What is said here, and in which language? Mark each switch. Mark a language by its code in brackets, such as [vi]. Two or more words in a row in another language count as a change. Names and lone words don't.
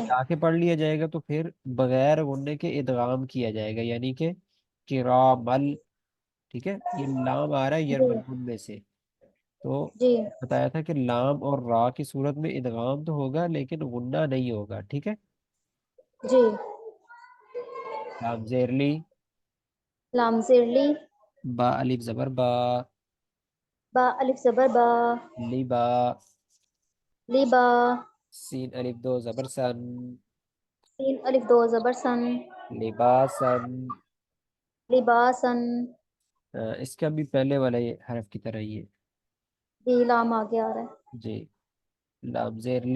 [ur] ملا کے پڑھ لیا جائے گا تو پھر بغیر غنے کے ادغام کیا جائے گا، یعنی کہ کرامل. ٹھیک ہے، یہ لام آ رہا ہے جی یرملون میں سے. تو جی بتایا تھا کہ لام اور را کی صورت میں ادغام تو ہوگا لیکن غنہ نہیں ہوگا. ٹھیک ہے. جی. لام زیرلی. لام زیرلی. با الف زبر با. با الف زبر با. لبا. لیبا. سین الف دو زبر سن. سین الف دو زبر سن. لباسن. لباسا. اس کا بھی پہلے والا یہ حرف کی طرح ہی ہے. جی لام آگے آ رہا ہے. جی. لام زیرلی.